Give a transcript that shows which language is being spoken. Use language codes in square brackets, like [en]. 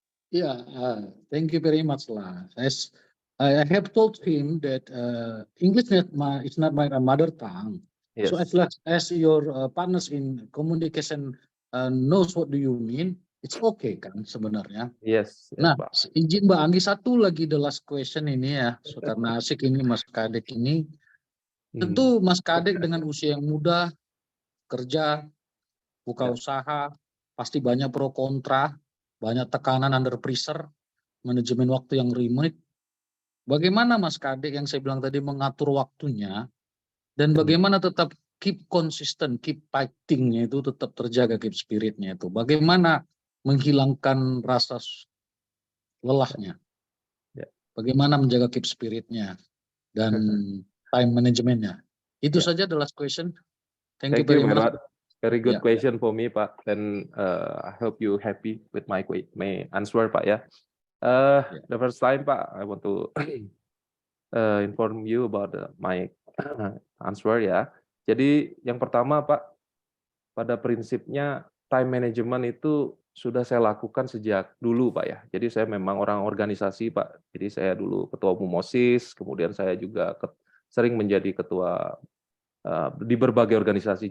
[en] Yeah, thank you very much lah. As I have told him that English is not my mother tongue. So Yes. as your partners in communication knows what do you mean, it's okay [id] kan sebenarnya. [en] Yes, yes, [id] Nah, Pak. izin Mbak Anggi satu lagi [en] the last question [id] ini ya, [en] so, [id] karena asik ini Mas Kadek ini. Tentu Mas Kadek dengan usia yang muda, kerja, buka usaha, pasti banyak pro kontra, banyak tekanan [en] under pressure, [id] manajemen waktu yang rumit. Bagaimana Mas Kadek yang saya bilang tadi mengatur waktunya, dan bagaimana tetap [en] keep consistent, [id] keep fighting-nya itu tetap terjaga, keep spirit-nya itu. Bagaimana menghilangkan rasa lelahnya. Bagaimana menjaga keep spirit-nya dan time management-nya. Itu saja [en] the last question. Thank you very much. Very good question for me, Pak. And I hope you happy with my answer, Pak ya. The first time, Pak, I want to inform you about my answer ya. [id] Jadi yang pertama, Pak, pada prinsipnya time management itu sudah saya lakukan sejak dulu, Pak ya. Jadi saya memang orang organisasi, Pak. Jadi saya dulu ketua umum OSIS, kemudian saya juga sering menjadi ketua di berbagai organisasi.